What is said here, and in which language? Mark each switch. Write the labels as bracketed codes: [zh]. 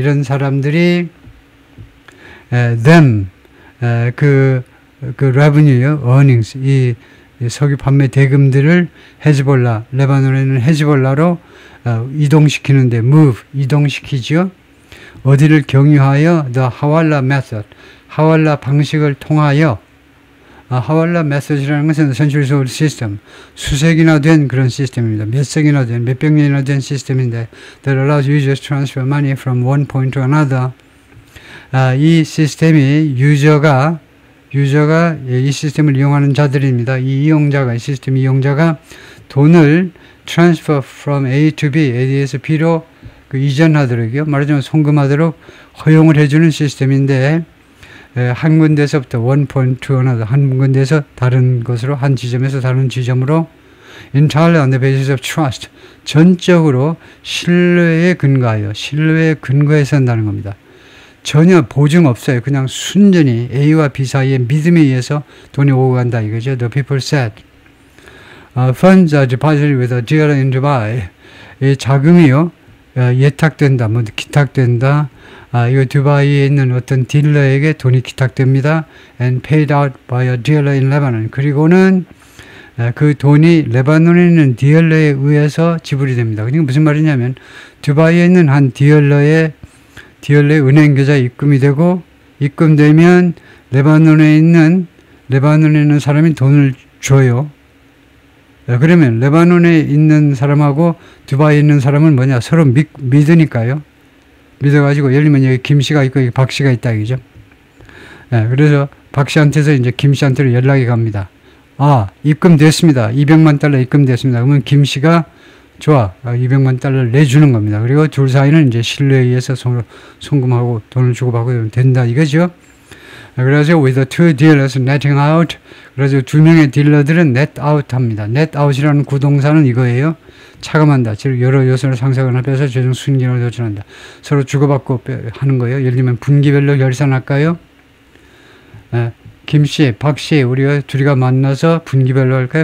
[ko] 이런 사람들이 them 그 revenue요, earnings 이 석유 판매 대금들을 헤즈볼라, 레바논에 있는 헤즈볼라로 이동시키는데 move 이동시키죠. 어디를 경유하여 the 하왈라 method 하왈라 방식을 통하여 하왈라 method이라는 것은 century solar system 수색이나 된 그런 시스템입니다. 몇 세기나 된 몇백 년이나 된 시스템인데 [en] that allows users to transfer money from one point to another. [ko] 이 시스템이 유저가 이 시스템을 이용하는 자들입니다. 이 시스템 이용자가 돈을 [en] transfer from A to B, [ko] A에서 B로 이전하도록요. 말하자면 송금하도록 허용을 해주는 시스템인데 한 군데서부터 [en] one point to another, [ko] 한 군데에서 다른 곳으로, 한 지점에서 다른 지점으로 [en] entirely on the basis of trust, [ko] 전적으로 신뢰에 근거해서 한다는 겁니다. 전혀 보증 없어요. 그냥 순전히 A와 B 사이의 믿음에 의해서 돈이 오고 간다 이거죠. [en] The people said. Funds are deposited with a dealer in Dubai. [ko] 이 자금이요. 예탁된다, 기탁된다. 이거 두바이에 있는 어떤 딜러에게 돈이 기탁됩니다. [en] And paid out by a dealer in Lebanon. [ko] 그리고는 그 돈이 레바논에 있는 딜러에 의해서 지불이 됩니다. 그러니까 무슨 말이냐면 두바이에 있는 한 딜러의 은행 계좌에 입금이 되고 입금되면 레바논에 있는 사람이 돈을 줘요. 그러면 레바논에 있는 사람하고 두바이에 있는 사람은 뭐냐? 서로 믿으니까요. 믿어가지고 예를 들면 여기 김 씨가 있고 여기 박 씨가 있다 이거죠. 그래서 박 씨한테서 이제 김 씨한테로 연락이 갑니다. 입금됐습니다. 200만 달러 입금됐습니다. 그러면 김 씨가 좋아. 200만 달러를 내주는 겁니다. 그리고 둘 사이는 이제 신뢰에 의해서 송금하고 돈을 주고받고 된다 이거죠. 그래서 [en] with the two dealers netting out. [ko] 그래서 두 명의 딜러들은 net out 합니다. net out이라는 구동사는 이거예요. 차감한다. 즉 여러 요소를 상쇄하거나 빼서 최종 순기능을 도출한다. 서로 주고받고 하는 거예요. 예를 들면 분기별로 결산할까요? 김씨, 박씨 우리가 둘이가 만나서 분기별로 할까요?